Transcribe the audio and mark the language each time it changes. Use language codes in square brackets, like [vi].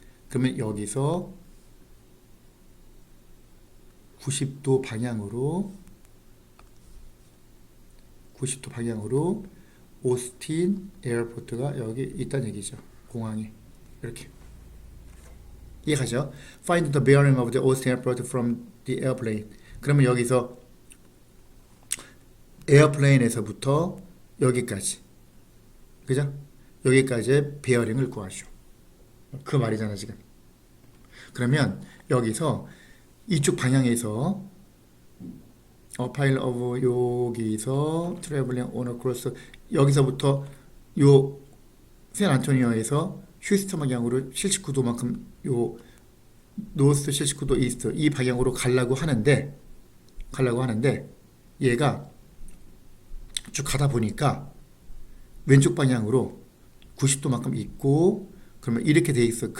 [ko] 그러면 여기서 90도 방향으로 오스틴 에어포트가 여기 있다는 얘기죠. 공항이 이렇게 이해가죠? [en] Find the bearing of the Austin airport from the airplane. [ko] 그러면 여기서 에어플레인에서부터 여기까지, 그죠? 여기까지의 베어링을 구하죠. 그 말이잖아 지금. 그러면 여기서 이쪽 방향에서 [en] pile of [ko] 여기서 [en] traveling on across [ko] 여기서부터 요 샌안토니오에서 휴스턴 방향으로 79도만큼 요 노스 79도 이스트 이 방향으로 가려고 하는데 얘가 쭉 가다 보니까 왼쪽 방향으로 90도만큼 있고 그러면 이렇게 돼 있어.